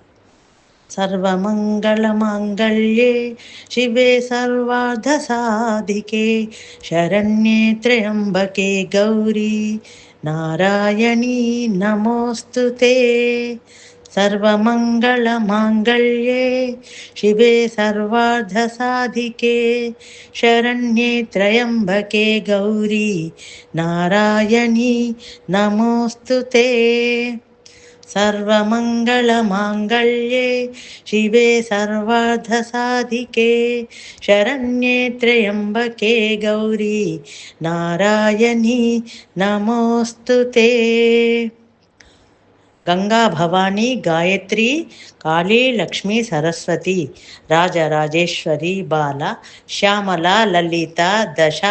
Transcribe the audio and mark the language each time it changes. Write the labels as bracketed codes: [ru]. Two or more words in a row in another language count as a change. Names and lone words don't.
[sa] సర్వమంగళమాంగళ్యే శివే సర్వార్థసాధికే శరణ్యే త్ర్యంబకే గౌరీ నారాయణీ నమోస్తుతే. సర్వమంగళమాంగళ్యే శివే సర్వార్థసాధికే శరణ్యే త్ర్యంబకే గౌరీ నారాయణీ నమోస్తుతే. सर्वमङ्गलमाङ्गल्ये शिवे सर्वार्थसाधिके शरण्ये त्र्यम्बके गौरी नारायणी नमोऽस्तु ते. गंगा भवानी गायत्री काली लक्ष्मी सरस्वती राजराजेश्वरी बाला श्यामला ललिता दशा.